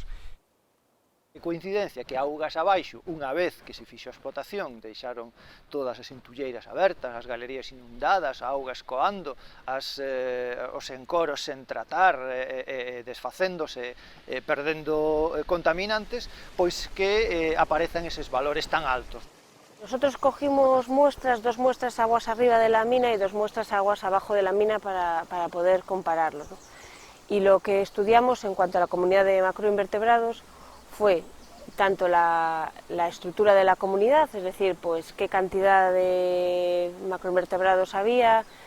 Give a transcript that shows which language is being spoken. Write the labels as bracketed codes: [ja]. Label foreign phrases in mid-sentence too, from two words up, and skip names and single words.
[gl] Coincidencia que augas abaixo, unha vez que se fixo a explotación, deixaron todas as entulleiras abertas, as galerías inundadas, a auga escoando, os encoros sen tratar, desfacéndose, perdendo contaminantes, pois que aparecen eses valores tan altos. [es] Nosotros cogimos muestras, 2 muestras aguas arriba de la mina y 2 muestras aguas abajo de la mina para poder compararlos, ¿no? Y lo que estudiamos en cuanto a la comunidad de macroinvertebrados fue tanto la estructura de la comunidad, es decir, pues qué cantidad de macroinvertebrados había,